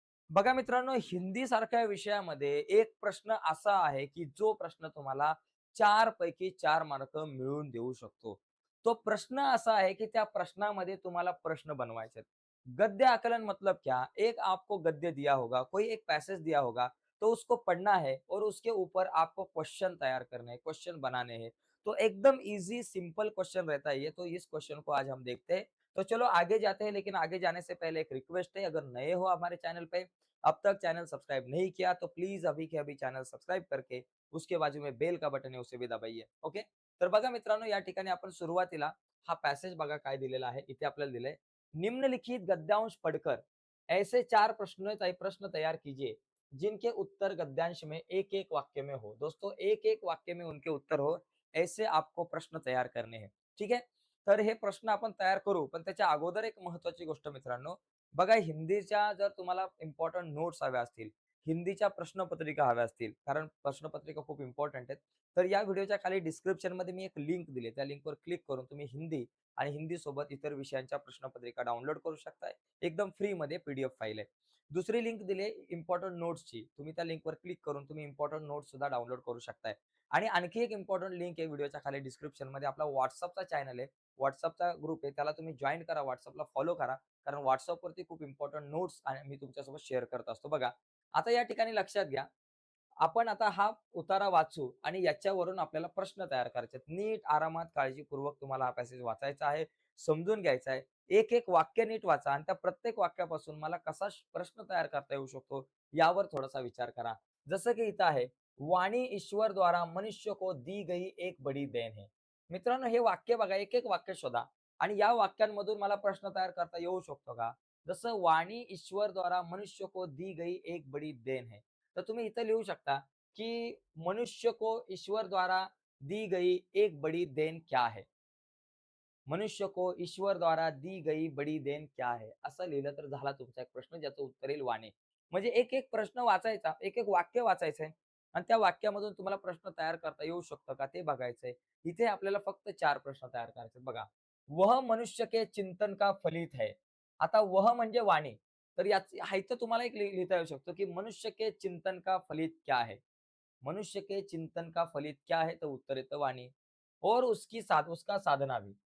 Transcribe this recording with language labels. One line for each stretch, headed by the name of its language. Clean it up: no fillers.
Marathi: बघा मित्रांनो, हिंदी सारख्या विषयामध्ये एक प्रश्न असा आहे, की जो प्रश्न तुम्हाला 4 पैकी 4 मार्क मिळवून देऊ शकतो. तो प्रश्न असा आहे, की त्या प्रश्नामध्ये तुम्हाला प्रश्न बनवायचे आहेत.
Hindi: गद्य आकलन मतलब क्या? एक आपको गद्य दिया होगा, कोई एक पैसेज दिया होगा, तो उसको पढ़ना है और उसके ऊपर आपको क्वेश्चन तैयार करने हैं, क्वेश्चन बनाने हैं। तो एकदम ईज़ी सिंपल क्वेश्चन रहता है ये, तो इस क्वेश्चन को आज हम देखते हैं। तो चलो आगे जाते हैं, लेकिन आगे जाने से पहले एक रिक्वेस्ट है, अगर नए हो हमारे चैनल पे, अब तक चैनल सब्सक्राइब नहीं किया तो प्लीज अभी के अभी चॅनल सबस्क्राईब करके उसके बाजू में बेल का बटन आहे उसे भी दाबाइए.
English: Okay.
Marathi: तर बघा मित्रांनो, या ठिकाणी आपण सुरुवातीला हा पॅसेज बघा काय दिलेला आहे. इथे आपल्याला दिलंय,
Hindi: निम्नलिखित गद्यांश पढ़कर ऐसे 4 प्रश्न तैयार कीजिए जिनके उत्तर गद्यांश में एक एक वाक्य में हो. दोस्तों, एक एक वाक्य में उनके उत्तर हो, ऐसे आपको प्रश्न तयार करणे हैं.
Marathi: ठीक आहे. तर हे प्रश्न आपण तयार करू, पण त्याच्या अगोदर एक महत्वाची गोष्ट मित्रांनो, बघा, हिंदीच्या जर तुम्हाला इम्पोर्टंट नोट्स हव्या असतील, हिंदीच्या प्रश्नपत्रिका हव्या असतील, कारण प्रश्नपत्रिका खूप इम्पोर्टंट आहेत. तर या व्हिडिओच्या खाली डिस्क्रिप्शनमध्ये मी एक लिंक दिली. त्या लिंकवर क्लिक करून तुम्ही हिंदी आणि हिंदीसोबत इतर विषयांच्या प्रश्नपत्रिका डाउनलोड करू शकताय. एकदम फ्रीमध्ये पीडीएफ फाईल आहे. दुसरी लिंक दिली आहे इम्पोर्टंट नोट्सची. तुम्ही त्या लिंकवर क्लिक करून तुम्ही इम्पोर्टंट नोट्स सुद्धा डाउनलोड करू शकताय. आणि आणखी एक इम्पोर्टंट लिंक आहे व्हिडिओच्या खाली डिस्क्रिप्शनमध्ये. आपला WhatsAppचा चॅनल आहे. WhatsAppचा ग्रुप आहे. त्याला तुम्ही जॉइन करा. WhatsAppला फॉलो करा. कारण WhatsAppवरती खूप इम्पोर्टंट नोट्स आणि मी तुमच्यासोबत शेअर करत असतो. बघा, आता या ठिकाणी लक्षात घ्या, आपण आता हा उतारा वाचू आणि याच्यावरून आपल्याला प्रश्न तयार करायचे आहेत. नीट आरामात काळजीपूर्वक तुम्हाला हा पॅसेज वाचायचा आहे, समजून घ्यायचा आहे. एक-एक वाक्य नीट वाचा आणि त्या प्रत्येक वाक्यापासून मला कसा प्रश्न तयार करता येऊ शकतो, यावर थोडासा विचार करा. जसं की इथं आहे,
Hindi: वाणी ईश्वर द्वारा मनुष्य को दी गई एक बड़ी देन है.
Marathi: मित्रांनो, हे वाक्य बघा, एक-एक वाक्य शोधा आणि या वाक्यांमधून मला प्रश्न तयार करता येऊ शकतो का?
Hindi: जसं वाणी ईश्वर द्वारा मनुष्य को दी गई एक बड़ी देन है.
Marathi: तर तुम्ही इथं लिहू शकता, की
Hindi: मनुष्य को ईश्वर द्वारा दी गई एक बड़ी देन क्या है? मनुष्य को ईश्वर द्वारा दी गई बड़ी देन क्या है?
Marathi: असं लिहिलं तर झाला तुमचा एक प्रश्न, ज्याचं उत्तर येईल वाणी. म्हणजे एक-एक प्रश्न वाचायचा, एक-एक वाक्य वाचायचंय आणि त्या वाक्यामधून तुम्हाला प्रश्न तयार करता येऊ शकतं का ते बघायचंय. इथे आपल्याला फक्त 4 प्रश्न तयार करायचे.
Hindi: बघा, वह मनुष्य के चिंतन का फलित है.
Marathi: आता वह म्हणजे वाणी. तर याच हा इथं तुम्हाला एक लिहिता येऊ शकतो, की
Hindi: मनुष्य के चिंतन का फलित क्या है? मनुष्य के चिंतन का फलित क्या है?
Marathi: तर उत्तर येतं वाणी.
Hindi: और उसका साधना भी.